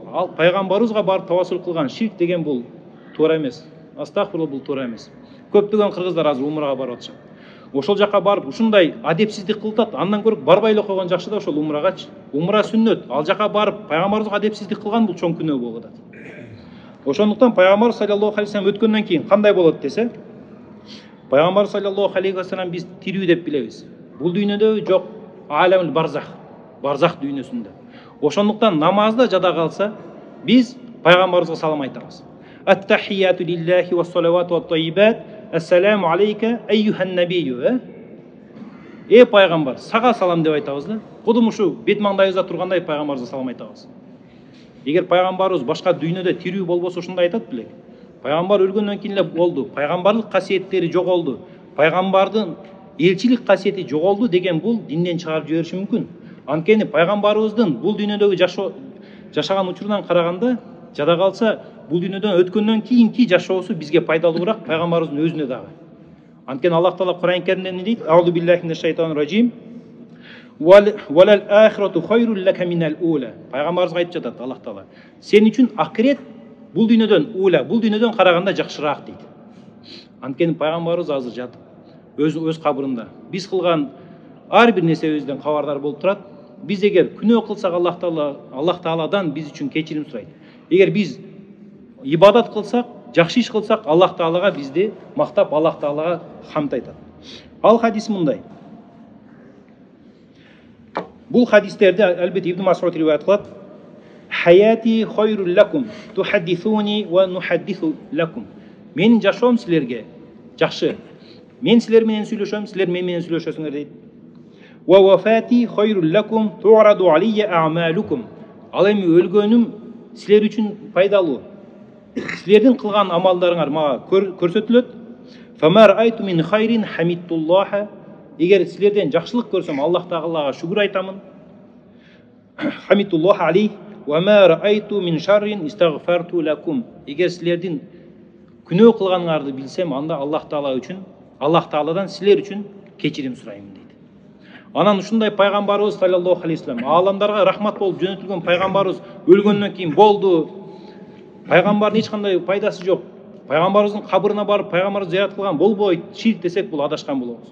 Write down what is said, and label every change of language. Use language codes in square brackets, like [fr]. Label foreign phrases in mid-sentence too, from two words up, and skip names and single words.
[ky] Ал пайгамбарыбызга барып тавассул кылган, ширк деген бул туура эмес. Астагфирулла, бул туура эмес. Көптөгөн кыргыздар азыр умрага барып атышат. Ошол жака барып ушундай адепсиздик кылтат, андан көрүп барбай эле койгон жакшы да ошол умрагачы. Умра сүннөт. Ал жака барып пайгамбарыбызга адепсиздик кылган бул чоң күнөө болуп атат. Ошондуктан пайгамбар [ar] صلى الله عليه وسلم [ky] өткөндөн кийин кандай болот десе, пайгамбар [ar] صلى الله عليه وسلم [ky] биз тирүү деп билебиз. Бул дүйнөдө жок, [ar] عالم البرزخ, [ky] барзах дүйнөсүндө. Ошондуктан намазда жада калса, биз пайгамбарыбызга салам айтабыз. [ar] التحيات لله والصلوات والطيبات. السلام عليك أيها النبي. [ky] Пайгамбар, сага салам деп айтабыз да. Кудум ушу бет маңдайыбызда тургандай пайгамбарыбызга салам айтабыз. Эгер пайгамбарыбыз башка дүйнөдө тирүү болбосо ушундай айтат белек. Пайгамбар өлгөндөн кийин эле болду. Пайгамбарлык касиеттери жоголду. Пайгамбардын элчилик касиети жоголду деген бул динден чыгарып жибериши мүмкүн. Анткени пайгамбарыбыздын бул дүйнөдөгү жашаган учурунан караганда, жада калса, бул дүйнөдөн өткөндөн кийинки жашоосу бизге пайдалуураак пайгамбарыбыздын өзүнө дагы. Анткени Аллах Таала Кур'ан Каримде эмне дейт? [ar] أعوذ بالله من الشيطان الرجيم ولَلآخرة خير لك من الأولى. [ky] Пайгамбарыбызга айтып жатат Аллах Таала. Сен үчүн акырет бул дүйнөдөн ула, бул дүйнөдөн караганда жакшыраак дейт. Анткени пайгамбарыбыз азыр жатып, өз кабырында. Биз кылган ар бир нерсебизден кабардар болуп турат. Биз эгер күнөө кылсак Аллах Тааладан биз үчүн кечирим сурайт. Эгер биз ибадат кылсак, жакшы иш кылсак, Аллах Таалага бизди мактап, Аллах Таалага хамд айтат. Ал хадис мындай. Бул хадистерде албетте Ибн Мас'уд риваят кылат. [ar] حياتي خير لكم تحدثوني ونحدث لكم. [ky] Менин жашоом силерге жакшы. Мен силер менен сүйлөшөм, силер мен менен сүйлөшөсүңөр дейт. [ar] ووفاتي خير لكم تعرض علي أعمالكم. [ky] Ал эми өлгөнүм силер үчүн пайдалуу. Силердин кылган амалдарыңар мага көрсөтүлөт. [ar] فما رأيت من خير حمدت الله. [ky] Эгер силерден жакшылык көрсөм, Аллах Таалага шүгүр айтамын. [ar] حمدت الله عليه. وما رأيت من شر استغفرت لكم. [ky] Эгер силердин күнөө кылганыңарды билсем, анда Аллах Таала үчүн, Аллах Тааладан силер үчүн кечирим сурайм дейт. Анан ушундай пайгамбарыбыз [ar] صلى الله عليه وسلم, [ky] ааламдарга рахмат болуп жөнөтүлгөн пайгамбарыбыз өлгөндөн кийин болду. Пайгамбардын эч кандай пайдасы жок. Пайгамбарыбыздын кабырына барып, пайгамбарыбыз зиярат кылган болбойт, ширк десек бул адашкан болобуз.